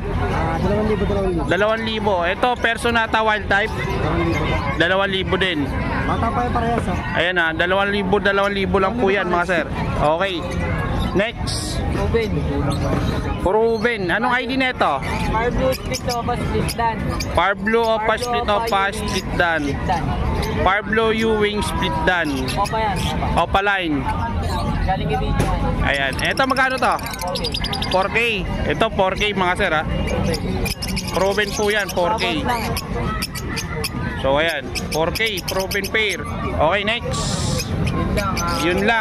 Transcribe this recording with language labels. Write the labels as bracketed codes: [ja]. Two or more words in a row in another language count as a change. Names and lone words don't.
[tl] 2,000. 2,000. Ito Personata [en] Wild Type. [tl] 2,000 din. Bata pa yung parehas ha. Ayan na, 2,000 lang po yan mga sir. [en] Okay. Next. [tl] Ruben. Ruben. Anong ID nito? [en] Fire Blue Split Opa Split Dan. Par Blue Opa Split Opa Split Dan. Dan. Par Blue U-Wing Split Dan. [tl] Opa yan. Opa. Opa line. Galing kay video. Ayan. Ito magkano to? Okay. 4K. Ito 4K mga sir ha. Ruben po yan, 4K. Tapos lang. So ayan, 4K, [en] proven pair. Okay, next. [tl] Yun lang.